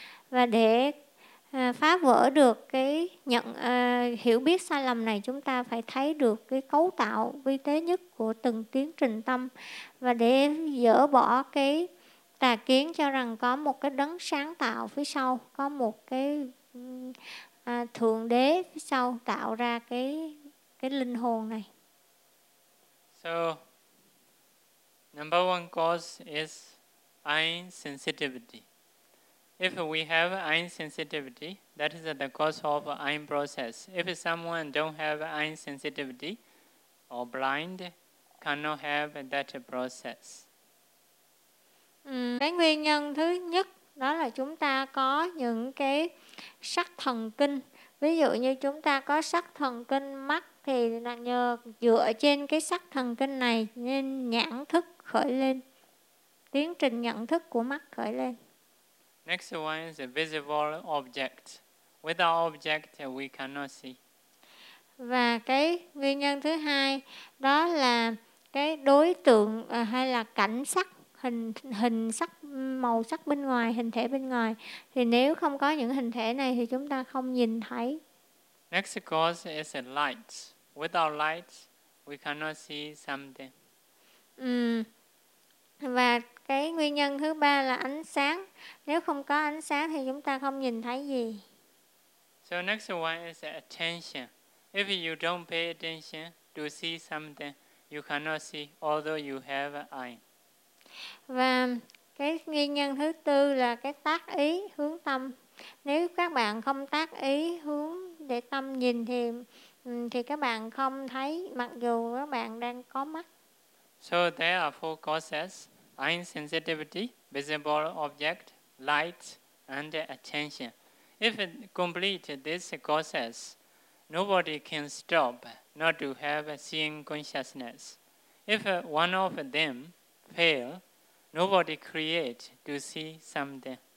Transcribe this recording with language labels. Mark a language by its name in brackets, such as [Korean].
[Vietnamese] Và để phá vỡ được cái hiểu biết sai lầm này, chúng ta phải thấy được cái cấu tạo vi tế nhất của từng tiến trình tâm. Và để dỡ bỏ cái tà kiến cho rằng có một cái đấng sáng tạo phía sau, có một cái thượng đế phía sau tạo ra cái linh hồn này. [English] So, number one cause is eye sensitivity. If we have eye sensitivity, that is the cause of eye process. If someone don't have eye sensitivity or blind, cannot have that process. [Vietnamese] Cái nguyên nhân thứ nhất đó là chúng ta có những cái sắc thần kinh. Ví dụ như chúng ta có sắc thần kinh mắt, thì là nhờ dựa trên cái sắc thần kinh này nên nhãn thức khởi lên, tiến trình nhận thức của mắt khởi lên. [English] Next one is a visible object. Without object, we cannot see. [Vietnamese] Và cái nguyên nhân thứ hai đó là cái đối tượng hay là cảnh sắc, hình sắc, màu sắc bên ngoài, hình thể bên ngoài. Thì nếu không có những hình thể này thì chúng ta không nhìn thấy. [English] Next cause is a light. Without light, we cannot see something. [Vietnamese] Và cái nguyên nhân thứ ba là ánh sáng. Nếu không có ánh sáng thì chúng ta không nhìn thấy gì. [English] So next one is attention. If you don't pay attention to see something, you cannot see although you have an eye. [Vietnamese] Và cái nguyên nhân thứ tư là cái tác ý, hướng tâm. Nếu các bạn không tác ý hướng để tâm nhìn thì các bạn không thấy mặc dù các bạn đang có mắt. [English] So there are four causes: eye sensitivity, visible object, light, and attention. If it complete these causes, nobody can stop not to have a seeing consciousness. If one of them fail, nobody create to see something.